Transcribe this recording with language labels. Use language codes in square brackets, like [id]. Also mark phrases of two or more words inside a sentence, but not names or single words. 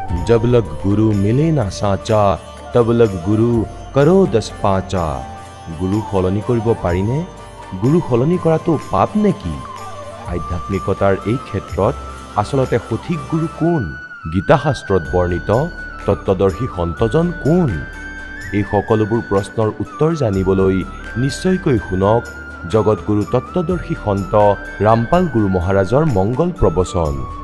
[hi] जब लग गुरु मिले ना साचा तब लग गुरु करो 10 पाचा। [as] গুৰু সলনি কৰিব পাৰিনে? গুৰু সলনি কৰাটো পাপ নেকি? আধ্যাত্মিকতাৰ এই ক্ষেত্ৰত আচলতে সঠিক গুৰু কোন? গীতা শাস্ত্ৰত বৰ্ণিত তত্ত্বদৰ্শী সন্তজন কোন? এই সকলোবোৰ প্ৰশ্নৰ উত্তৰ জানিবলৈ নিশ্চয়কৈ শুনক জগতগুৰু তত্ত্বদৰ্শী সন্ত ৰামপাল গুৰু মহাৰাজৰ মংগল প্ৰবচন।